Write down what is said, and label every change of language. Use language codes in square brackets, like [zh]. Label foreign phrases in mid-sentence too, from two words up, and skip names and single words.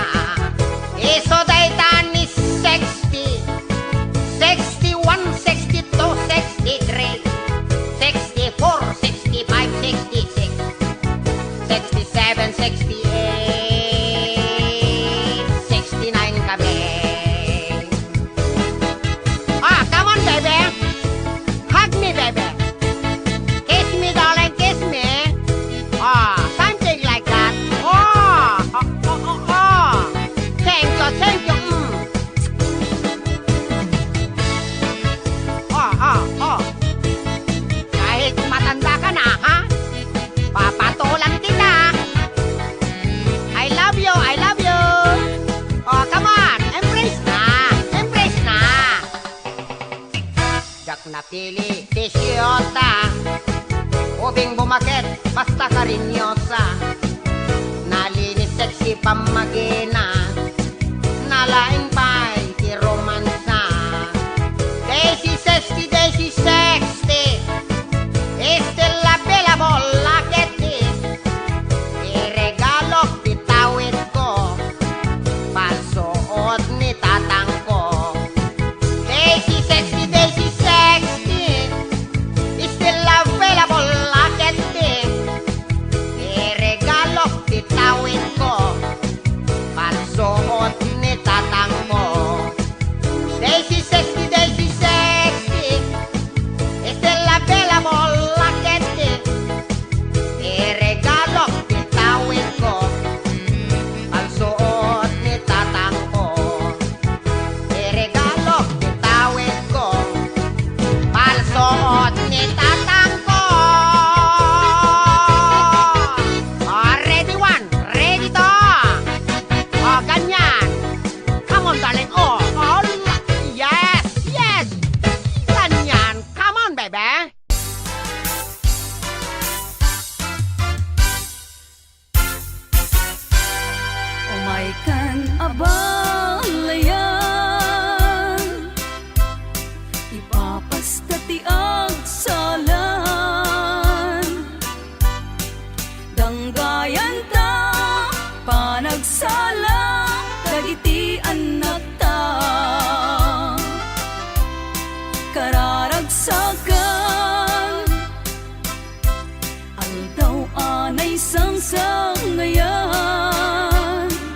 [ilo] Iso day tani 60, 61, 62, 63, 64, 65, 66, 67, 68, 69 kami. [en] Ah, come on, baby. Hug me, baby. Kiss me, darling, kiss me. Ah, something like that. Oh, oh, oh, oh, oh. Thank you, thank you. Oh, oh, oh. [tl] Kahit matanda ka na, ha? Papatulan kita. [en] I love you, I love you. Oh, come on, embrace na, embrace na. [ilo] Jak napili, tisyota, ubing bumakit, basta karinyosa, nalinis sexy pamagina, nalaing pa'y ti romansa. [en] Daisy 60, Daisy 60, still available, look at this. [ilo] Iregalo, bitawid ko, pasuot ni tatang ko. [en] Daisy 60, Daisy 60, still available, look at this. [ilo] Iregalo, bitawid ko, pasuot ni tatang ko. [en] Daisy 60, Daisy 60, still available, look at this. [ilo] Iregalo, bitawid ko, pagsuot ni tatang ko. Iregalo, bitawid ko, palsuot ni tatang ko. [en] Oh, ready one, ready to. Oh, ganyan. Come on, darling. Oh, oh, yes, yes. Ganyan. Come on, baby. [ilo] Umay kan abalayan, ipapastati ang salan, danggayan ta panagsala, dagiti anak ta, kararagsakan, aldaw anay sangsangayan.